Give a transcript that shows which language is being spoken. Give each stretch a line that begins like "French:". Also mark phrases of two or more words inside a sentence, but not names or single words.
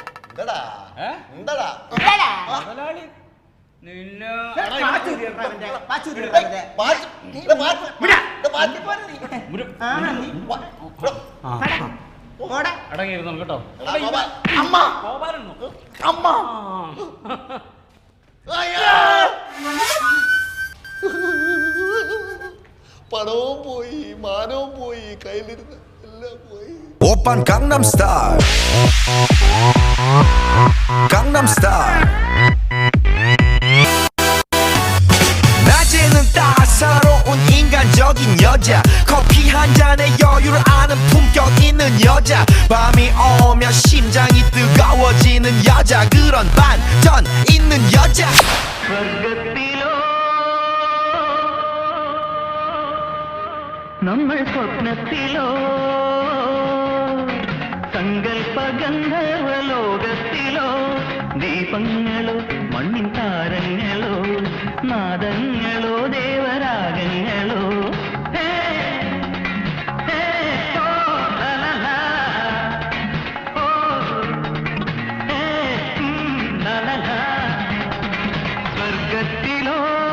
Malayalam: മുതലാളി നിന്നെ അടങ്ങിയിരുന്നു കേട്ടോ. പണവും പോയി, മാനവും പോയി, കയ്യിലിരുന്ന് എല്ലാം പോയി.
Korean: 오빤 강남스타일 강남스타일 낮에는 따사로운 인간적인 여자 커피 한 잔에 여유를 아는 품격 있는 여자 밤이 오면 심장이 뜨거워지는 여자 그런 반전 있는 여자
Malayalam: നമ്മൾ സ്വപ്നത്തിലോ സങ്കൽപ്പ ഗന്ധർവ ലോകത്തിലോ ദീപങ്ങളോ മണ്ണിൻ താരങ്ങളോ നാദങ്ങളോ ദേവരാഗങ്ങളോ സ്വർഗത്തിലോ